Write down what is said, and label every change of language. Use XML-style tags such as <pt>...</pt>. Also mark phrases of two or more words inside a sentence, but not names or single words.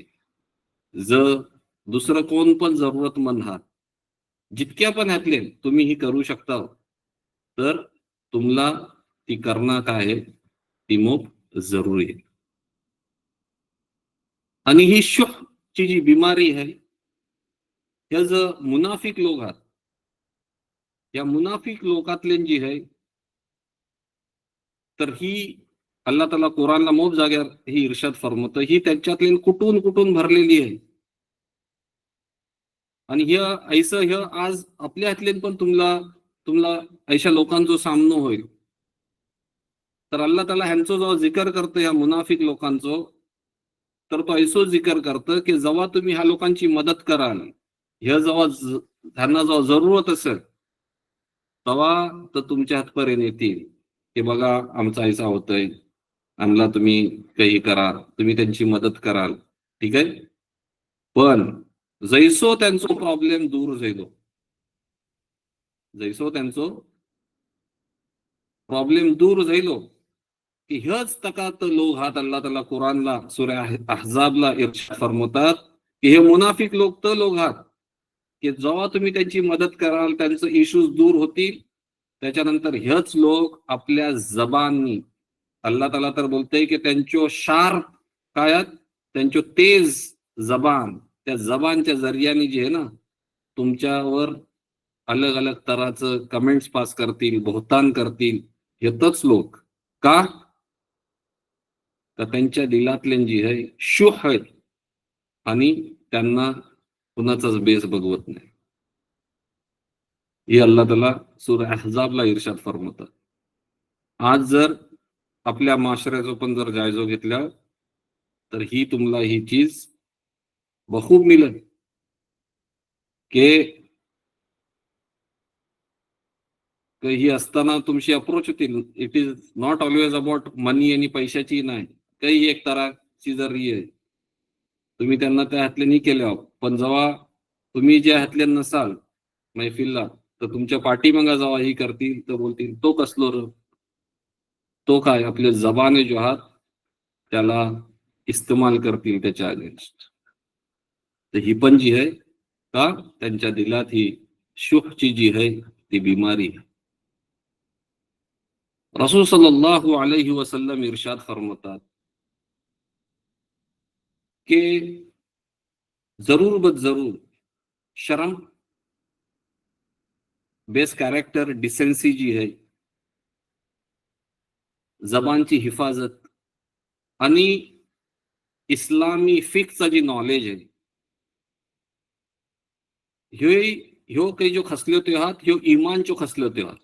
<mr>जर दुसरं कोण पण जरूरतमंद आहात जितक्या पण ह्यातले तुम्ही ही करू शकता तर तुम्हाला ती करणं काय आहे ती मोप जरुरी आहे. आणि ही शुह ची जी बिमारी आहे ह्या जो मुनाफिक लोक आहात या मुनाफिक लोकातले जी आहे तर ही अल्लाह ताला कुराणला मोप जाग्यावर ही इर्शाद फरमवतं ही त्यांच्यातली कुठून कुठून भरलेली आहे. आणि हे आज आपल्या हातले पण तुम्हाला अशा लोकांचा सामना होईल. तर अल्लाह ताला ह्यांचा जेव्हा जिकर करतो या मुनाफिक लोकांचो तर तो ऐसो जिकर करतं की जेव्हा तुम्ही ह्या लोकांची मदत कराल, ह्या जेव्हा त्यांना जेव्हा जरूरत असेल तेव्हा तर तुमच्या हातपर्यंत येतील की बघा आमचा ऐसा होतोय, आम्हाला तुम्ही काही करा, तुम्ही त्यांची मदत कराल, ठीक आहे. पण जैसो त्यांचा प्रॉब्लेम दूर जायलो, जैसो त्यांचो प्रॉब्लेम दूर जायलो की ह्याच तकात लोक हात अल्लाह ताला कुराणला सूरा अहजाबला इर्शाद फरमवतात की हे मुनाफिक लोक तर लोक हात की जेव्हा तुम्ही त्यांची मदत कराल त्यांचं इश्यूज दूर होतील. त्याच्यानंतर हेच लोक आपल्या जबाननी अल्लाह ताला तर बोलतंय की त्यांच्या शार्प कायात त्यांच्या तेज जबान त्या जबानच्या जरियाने जे आहे ना तुमच्यावर अलग अलग तराचं</mr> <en>comments pass</en> <mr>करतील, बहुतान करतील, येतच लोक का? तर त्यांच्या दिलातले जी आहे शुह आहेत आणि त्यांना कुणाचाच बेस बघवत नाही. हे अल्लाह ताला सूरा अहझाबला इर्शाद फरमावतात. आज जर आपल्या माशऱ्याचं पण जर जायजो घेतला तर ही तुम्हाला ही चीज बखूब मिळेल की ही असताना तुमची अप्रोच होतील.</mr> <en>It is not always about money</en> <mr>आणि पैशाची नाही, काही एक तराची जर आहे तुम्ही त्यांना त्या हातले नाही केल्या, पण जेव्हा तुम्ही ज्या हातले नसाल मैफिलला तर तुमच्या पाठीमागा जेव्हा ही करतील तर बोलतील तो कसलो र, तो काय आपले जबाने जो आहात त्याला इस्तेमाल करतील त्याच्या अगेन्स्ट. तर ही पण जी आहे का त्यांच्या दिलात ही शुहची जी आहे ती बिमारी आहे. रसूल</mr> <ar>صلى الله عليه وسلم</ar> <mr>इरशाद फरमातात कि जरूर बद जरूर शर्म, बेस कॅरेक्टर, डिसेन्सी जी आहे, जबानची हिफाजत आणि इस्लामी फिकचा जी नॉलेज आहे ह्यो काही जो खसले होते आहात ह्यो इमानचो खसले होते आहात.</mr>